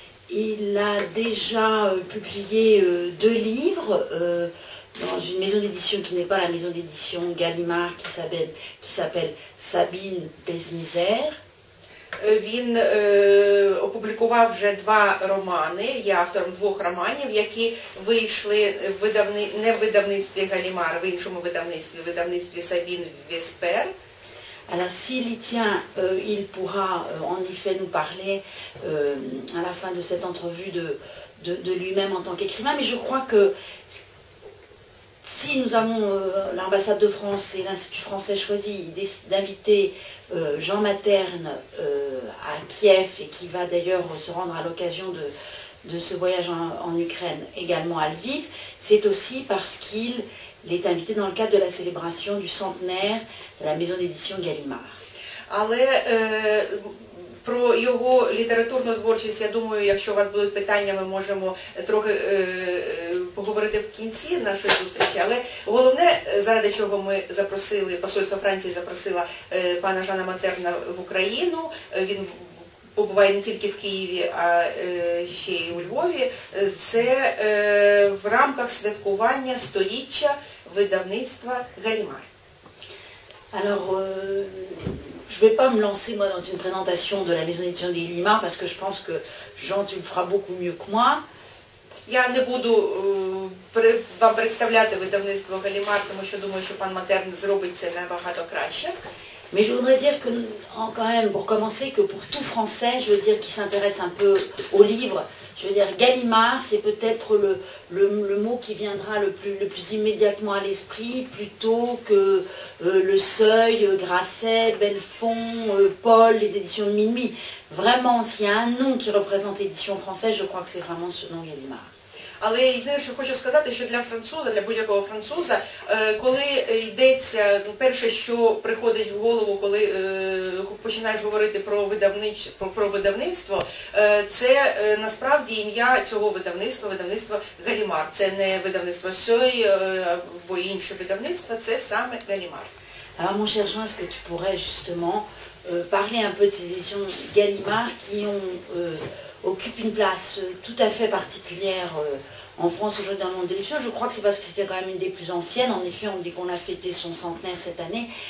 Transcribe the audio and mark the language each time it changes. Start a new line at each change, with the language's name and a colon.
French: Il a déjà publié 2 livres dans une maison d'édition qui n'est pas la maison d'édition Gallimard, qui s'appelle Sabine Pèse-Misère.
Ukrainian: Він опублікував вже 2 романи, є автором 2 романів, які вийшли не в видавництві Галімар, в іншому видавництві Sabine Vesper.
French: Alors s'il y tient, il pourra en effet nous parler à la fin de cette entrevue de lui-même en tant qu'écrivain, mais je crois que si nous avons l'ambassade de France et l'Institut français choisi d'inviter Jean Materne à Kiev et qui va d'ailleurs se rendre à l'occasion de ce voyage en Ukraine également à Lviv, c'est aussi parce qu'il est invité dans le cadre de la célébration du centenaire de la maison d'édition Gallimard.
Ukrainian: Але про його літературну творчість, я думаю, якщо у вас будуть питання, ми можемо трохи поговорити в кінці нашої зустрічі. Але головне, заради чого ми запросили, посольство Франції запросило пана Жана Матерна в Україну, він побуває не тільки в Києві, а ще й у Львові, це в рамках святкування 100-річчя видавництва Галімар.
French: Alors, je ne vais pas me lancer moi dans une présentation de la maison d'édition des Gallimard parce que je pense que Jean, tu le feras beaucoup mieux que moi.
Ukrainian: Я не буду вам представляти видавництво Галімар, тому що думаю, що пан Матерн зробить це набагато краще.
French: Mais je voudrais dire que, quand même, pour commencer, que pour tout Français, je veux dire qui s'intéresse un peu au livre, je veux dire Gallimard, c'est peut-être le mot qui viendra le plus immédiatement à l'esprit, plutôt que Le Seuil, Grasset, Belfond, Paul, les éditions de Minuit. Vraiment, s'il y a un nom qui représente l'édition française, je crois que c'est vraiment ce nom Gallimard.
Ukrainian: Але єдине, що хочу сказати, що для француза, для будь-якого француза, коли йдеться, перше, що приходить в голову, коли починаєш говорити про видавництво, це насправді ім'я цього видавництва, видавництво Галімар. Це не видавництво Сьой або інше видавництво, це саме Галімар.
French: Alors mon cher Jean, est-ce que tu pourrais justement parler un peu de ces éditions Gallimard qui occupent une place tout à fait particulière en France aujourd'hui dans le monde de l'édition. Je crois que c'est parce que c'était quand même une des plus anciennes. En effet, on dit qu'on a fêté son centenaire cette année.